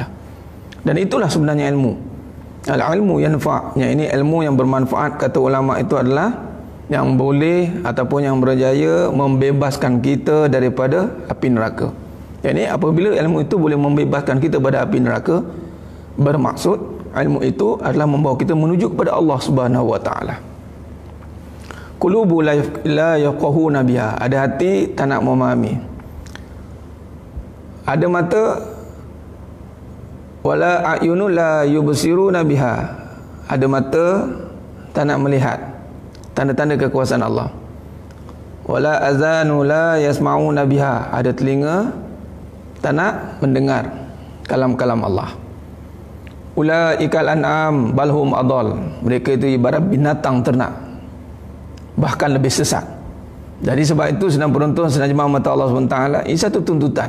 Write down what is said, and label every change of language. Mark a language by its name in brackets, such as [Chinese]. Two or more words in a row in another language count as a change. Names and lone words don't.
[Malay] Dan itulah sebenarnya ilmu. [Arabic] العلم ينفع', [Malay] yang ini ilmu yang bermanfaat, kata ulama itu adalah yang boleh ataupun yang berjaya membebaskan kita daripada api neraka. Yakni apabila ilmu itu boleh membebaskan kita daripada api neraka, bermaksud ilmu itu adalah membawa kita menuju kepada [Arabic] الله سبحانه وتعالى. قلوب لا يفقهون بها, [Malay] ada hati tak nak memahami. Ada mata, [Arabic] ولا أعين لا يبصرون بها, [Malay] ada mata tak nak melihat tanda-tanda kekuasaan Allah. [Arabic] ولا آذان لا يسمعون بها, [Malay] ada telinga tak nak mendengar kalam-kalam Allah. [Arabic] أولئك كالأنعام بل هم أضل, [Malay] mereka itu ibarat binatang ternak, bahkan lebih sesat. Jadi sebab itu sedang penonton, sedang jemaah mata Allah SWT, ini satu tuntutan.